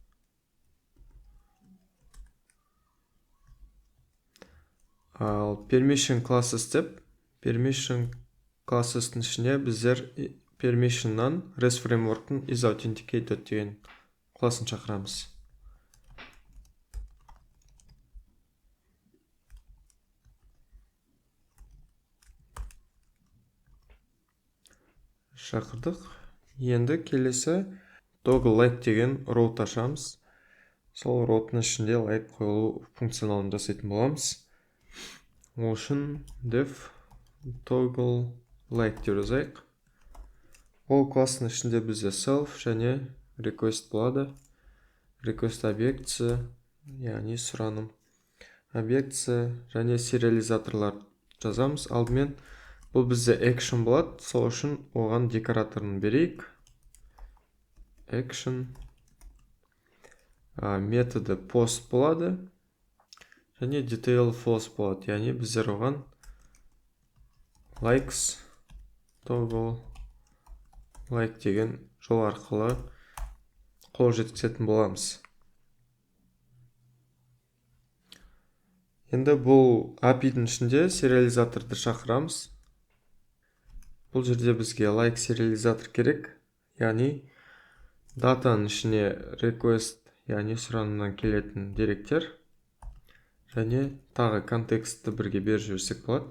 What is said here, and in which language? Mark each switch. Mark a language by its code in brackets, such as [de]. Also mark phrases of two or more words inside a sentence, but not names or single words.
[kk] Ал [en] permission classes [kk] деп [en] permission classes- [kk] тың ішіне біздер permission-нан REST framework-тың isAuthenticated деген классын шақырамыз. Шақырдық. Енді келесі [en] toggle like [kk] деген row ашамыз. Сол row-тың ішінде like қойылу функционалын жасайтын боламыз. Ол үшін [en] def toggle like [kk] деп жазайық. Ол класстың ішінде бізде self және request болады. Request объектісі, яғни сұраным объектісі және сериализаторлар жазамыз. Алдымен бұл бізде action болады, сол үшін оған декораторын берейік. Action методы post болады және [en] detail false [kk] болады, яғни біздер оған [en] likes toggle like [kk] деген жол арқылы қол жеткізетін боламыз. Енді бұл API-дің ішінде сериализаторды шақырамыз. Бұл жерде бізге like сериализатор керек, яғни датаның ішіне request, яғни сұранымнан келетін деректер және тағы контекстті бірге беріп жіберсек болады.